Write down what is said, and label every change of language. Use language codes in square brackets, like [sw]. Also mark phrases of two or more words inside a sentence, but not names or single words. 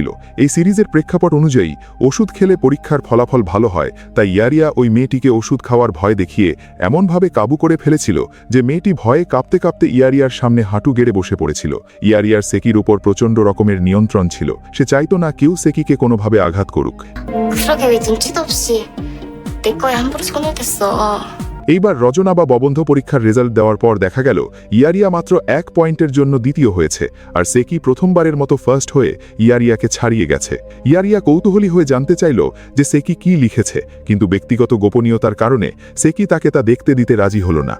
[bn] এই সিরিজের প্রেক্ষাপট অনুযায়ী ওষুধ খেলে পরীক্ষার ফলাফল ভালো হয়, তাই ইয়ারিয়া ওই মেয়েটিকে ওষুধ খাওয়ার ভয় দেখিয়ে এমনভাবে কাবু করে ফেলেছিল যে মেয়েটি ভয়ে কাঁপতে কাঁপতে ইয়ারিয়ার সামনে হাঁটু গেড়ে বসে পড়েছিল। ইয়ারিয়ার সেকির উপর প্রচণ্ড রকমের নিয়ন্ত্রণ ছিল। সে চাইতো না কেউ সেকিকে কোনোভাবে আঘাত করুক। [ko] 그러게 왜 눈치도 없이 내 거에 함부로 손을 댔어. [bn] এইবার রচনা বা ববন্ধ পরীক্ষার রেজাল্ট দেওয়ার পর দেখা গেল ইয়ারিয়া মাত্র 1 পয়েন্টের জন্য দ্বিতীয় হয়েছে, আর সেকি প্রথমবারের মতো ফার্স্ট হয়ে ইয়ারিয়াকে ছাড়িয়ে গেছে। ইয়ারিয়া কৌতূহলী হয়ে জানতে চাইল যে সেকি কি লিখেছে, কিন্তু ব্যক্তিগত গোপনীয়তার কারণে সেকি তাকে তা দেখতে দিতে রাজি হল না।